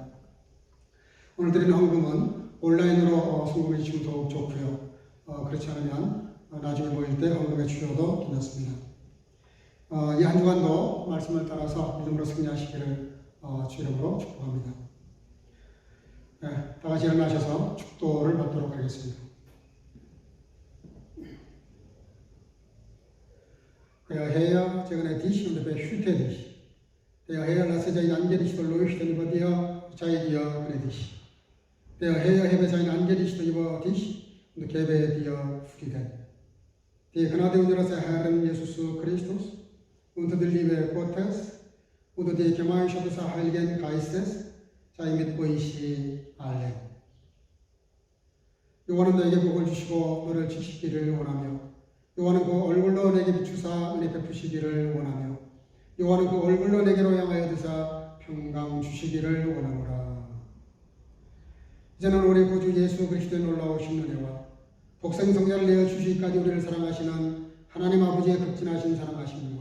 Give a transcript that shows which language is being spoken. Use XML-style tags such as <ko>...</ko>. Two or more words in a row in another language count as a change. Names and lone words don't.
<ko>오늘 드리는 헌금은 온라인으로 헌금해 주시면 더욱 좋고요. 그렇지 않으면 나중에 모일 때 헌금해 주셔도 괜찮습니다. 이 한 주간도 말씀을 따라서 믿음으로 승리하시기를 주 이름으로 축복합니다. 네, 다 같이 일어나셔서 축도를 받도록 하겠습니다.</ko> <de>Der Herr segne dich und behüte dich. Der Herr lasse sein Angesicht leuchten über dir, sei dir gnädig. Der Herr hebe sein Angesicht über dich und gebe dir Frieden. Die Gnade unseres Herrn Jesus Christus und die Liebe Gottes und die Gemeinschaft des Heiligen Geistes sei mit euch allen.</de> <ko>여호와는 너에게 복을 주시고 너를 지키기를 원하며 여호와는 그 얼굴로 내게 비추사 은혜 베푸시기를 원하며 여호와는 그 얼굴로 내게로 향하여 드사 평강 주시기를 원하노라. 이제는 우리 구주 예수 그리스도의 놀라우신 은혜와 독생성자를 내어 주시기까지 우리를 사랑하시는 하나님 아버지의 극진하신 사랑하심과</ko>